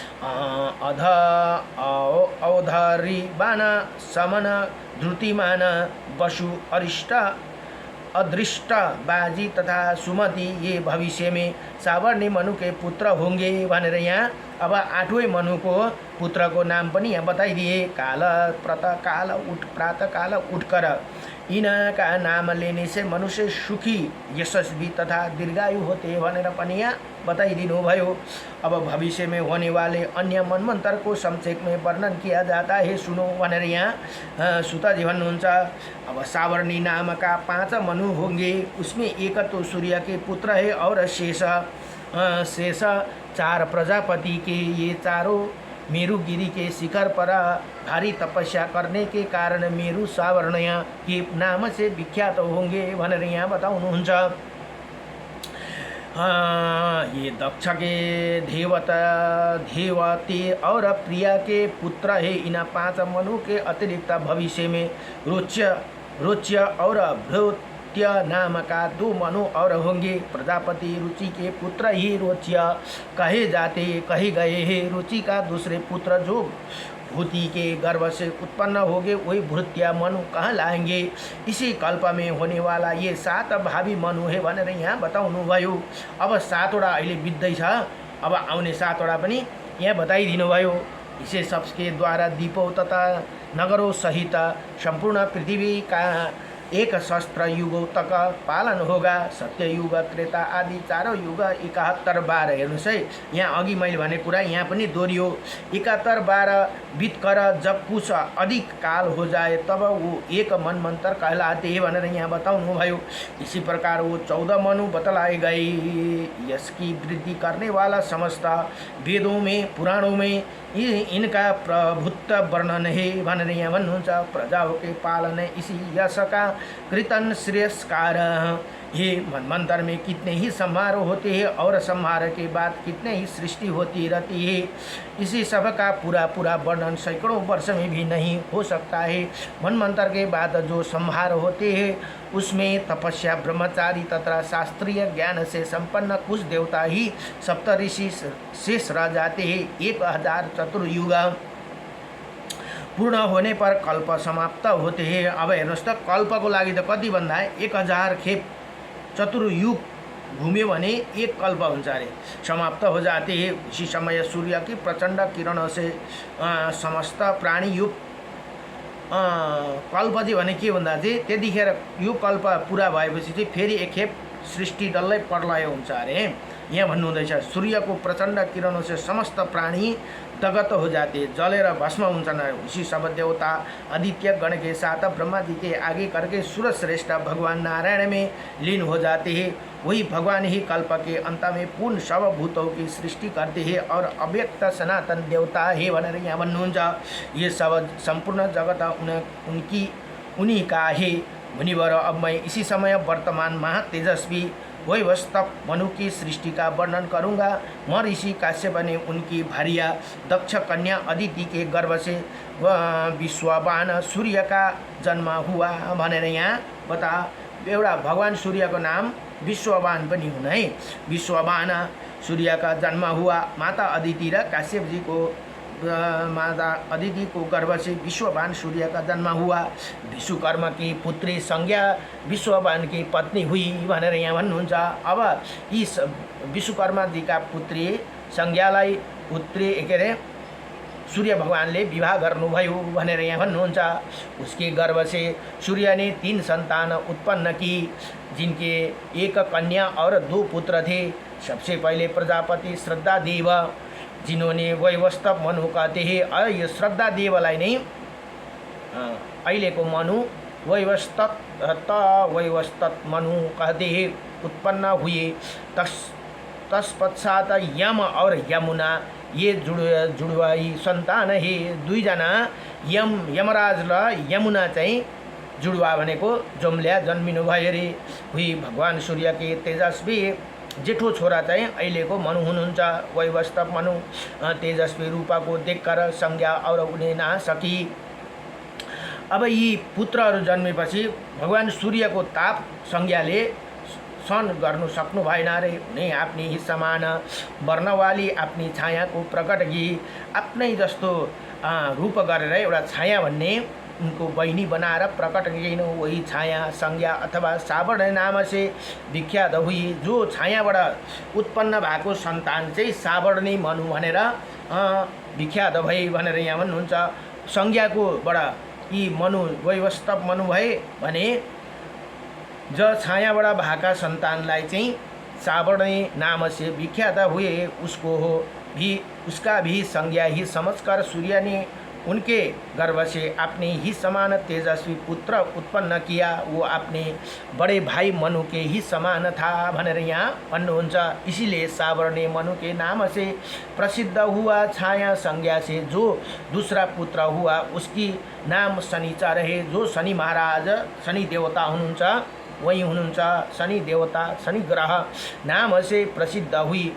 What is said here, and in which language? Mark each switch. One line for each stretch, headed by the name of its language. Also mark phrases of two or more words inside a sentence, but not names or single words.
Hindi: औधरिबान, समन, धृतिमान, वसु, अरिष्ट, अदृष्ट, बाजी तथा सुमति ये भविष्य में सावर्णी मनु के पुत्र होंगे
Nepali: भनेर यहाँ अब 8वें मनु को पुत्र को नाम पनि यहाँ बताइदिए।
Hindi: काल, प्रातः काल उठकर इनका नाम लेने से मनुष्य सुखी, यशस्वी तथा दीर्घायु होते
Nepali: भनेर पनि यहाँ बताइदिनु भयो।
Hindi: अब भविष्य में होने वाले अन्य मनमंत्र को संक्षेप में वर्णन किया जाता है, सुनो
Nepali: भनेर यहाँ सुताजी भन्नुहुन्छ।
Hindi: अब सावर्णी नाम का 5 मनु होंगे। उसमें एक तो सूर्य के पुत्र है और शेष शेष चार प्रजापति के ये चारों मेरुगिरी के शिखर पर भारी तपस्या करने के कारण मेरु सावर्णय के नाम से विख्यात होंगे
Nepali: भनेर यहाँ बताउनुहुन्छ।
Hindi: ये दक्ष के देवते और प्रिया के पुत्र है। इन 5 मनु के अतिरिक्त भविष्य में रोच्य और भृत्य नाम का 2 मनु और होंगे। प्रजापति रुचि के पुत्र ही रोच्य कहे गए हैं। रुचि का दूसरे पुत्र जो भूति के गर्भ से उत्पन्न होंगे वही भृत्य मनु कहाँ लाएंगे। इसी कल्प में होने वाला ये 7 भावी मनु है
Nepali: भनेर यहाँ बताउनु भयो। अब 7 वटा अहिले बित्दैछ, अब आउने 7 वटा पनि यहाँ बताइदिनु भयो।
Hindi: इसे सबके द्वारा दीपों तथा नगरों सहित संपूर्ण पृथ्वी का 1 सहस्त्र युगों तक पालन होगा। सत्य युग, त्रेता आदि 4 युग 71 बार।
Nepali: हेर्नुहोस् है, यहाँ अघि मैले भने कुरा यहाँ पनि दोहोरियो।
Hindi: 71 बार बीतकर जब कुछ अधिक काल हो जाए तब वो 1 मनमंत्र कहलाते हैं
Nepali: भनेर यहाँ बताउनु भयो।
Hindi: इसी प्रकार वो 14 मनु बतलाए गए। यसकी वृद्धि करने वाला समस्त वेदों में पुराणों में इनका प्रभुत्व वर्णन है
Nepali: भनेर यहाँ भन्नुहुन्छ।
Hindi: प्रजाओं के पालन इसी यश का कृतन श्रेयस्कार। ये मनमंत्र में कितने ही संहार होते हैं और संहार के बाद कितने ही सृष्टि होती रहती है। इसी सब का पूरा वर्णन सैकड़ों वर्ष में भी नहीं हो सकता है। मनमंत्र के बाद जो संहार होते हैं उसमें तपस्या, ब्रह्मचारी तथा शास्त्रीय ज्ञान से संपन्न कुछ देवता ही सप्तऋषि शेष रह जाते हैं। 1000 चतुर्युग पूर्ण होने पर कल्प समाप्त होते हैं।
Nepali: अब हेर्नुहोस् त, कल्पको लागि त कति भन्दा 1000 खेप चतुर्युग घूम्यो भने 1 कल्प हुन्छ अरे,
Hindi: समाप्त हो जाते हैं। इसी समय सूर्य की प्रचंड किरणों से समस्त प्राणी
Nepali: युग कल्प चाहिँ भने के भन्दा चाहिँ त्यतिखेर यो कल्प पुरा भएपछि चाहिँ फेरि 1 खेप सृष्टि डल्लै प्रलय हुन्छ अरे। यहाँ भन्नुहुँदैछ सूर्यको
Hindi: प्रचंड किरणों से समस्त प्राणी दगत हो जाते,
Nepali: जलेर भस्म हुन्छन्।
Hindi: उसी सब देवता आदित्य गण के साथ ब्रह्मा जी के आगे करके सूर्य श्रेष्ठ भगवान नारायण में लीन हो जाते हैं। वही भगवान ही कल्प के अंत में पूर्ण सब भूतों की सृष्टि करते हैं और अव्यक्त सनातन देवता है
Nepali: भनेर यहाँ भन्नुहुन्छ।
Hindi: ये सब संपूर्ण जगत उन्हीं का है मुनिवर। अब मैं इसी समय वर्तमान महातेजस्वी वैवस्वत मनु की सृष्टि का वर्णन करूँगा। म ऋषि काश्यप ने उनकी भार्या दक्ष कन्या अदिति के गर्भ से विश्ववान सूर्य का जन्म हुआ
Nepali: भनेर यहाँ बता। एउटा भगवान सूर्य को नाम विश्ववान पनि हुन् है।
Hindi: विश्ववान सूर्य का जन्म हुआ। माता अदिति र काश्यप जी को माता अदिति को गर्भ से विश्ववान सूर्य का जन्म हुआ। विश्वकर्मा की पुत्री संज्ञा विश्ववान की पत्नी हुई
Nepali: भनेर यहाँ भन्नुहुन्छ।
Hindi: अब इस विश्वकर्मा जी का पुत्री
Nepali: संज्ञालाई पुत्री के अरे सूर्य भगवानले विवाह गर्नुभयो भनेर यहाँ भन्नुहुन्छ।
Hindi: उसके गर्भ से सूर्य ने 3 संतान उत्पन्न की, जिनके 1 कन्या और 2 पुत्र थे। सबसे पहले प्रजापति श्रद्धा देव, जिन्होंने वैवस्वत मनु कहते हैं।
Nepali: यो श्रद्धा देवलाई नै अहिलेको मनु वैवस्वत मनु
Hindi: कहते हैं उत्पन्न हुए। तत्पश्चात यम और यमुना ये जुड़वाई संतान है।
Nepali: 2 जना यमराज र यमुना चाहिँ जुड़वा भनेको जमल्या जन्मिनु भयो रे।
Hindi: हुई भगवान सूर्य के तेजस्वी
Nepali: जेठो छोरा चाहिँ अहिलेको मनु हुनुहुन्छ।
Hindi: वैवस्वत मनु तेजस्वी रूपा को देखकर संज्ञा और उन्हें ना सकी।
Nepali: अब यी पुत्रहरू जन्मेपछि भगवान सूर्यको ताप संज्ञाले सहन गर्नु सक्नु भएन रे।
Hindi: उन्हें आफ्नी ही समान वर्णवाली आफ्नी छाया को प्रकट की।
Nepali: आफ्नै जस्तो रूप गरेर एउटा छाया भन्ने उनको बहिनी बनाएर प्रकट किन।
Hindi: वही छाया संज्ञा अथवा सावर्ण नाम से विख्यात हुई।
Nepali: जो छायाबाट उत्पन्न भएको सन्तान चाहिँ सावर्णी मनु भनेर विख्यात भए भनेर यहाँ भन्नुहुन्छ। संज्ञाकोबाट यी मनु वैवस्वत मनु भए भने ज छायाबाट भएका सन्तानलाई चाहिँ सावर्णी
Hindi: नाम से विख्यात हुए। उसका भी संज्ञा ही समझकर सूर्य ने उनके गर्भ से अपने ही समान तेजस्वी पुत्र उत्पन्न किया, वो अपने बड़े भाई मनु के ही समान था
Nepali: भनेर यहाँ भन्नुहुन्छ।
Hindi: इसीलिए सावर ने मनु के नाम से प्रसिद्ध हुआ। छाया संज्ञा से जो दूसरा पुत्र हुआ उसकी नाम शनिचर है।
Nepali: जो शनि महाराज शनि देवता हुनुहुन्छ वही हुनुहुन्छ शनि देवता, शनि
Hindi: ग्रह नाम से प्रसिद्ध हुई।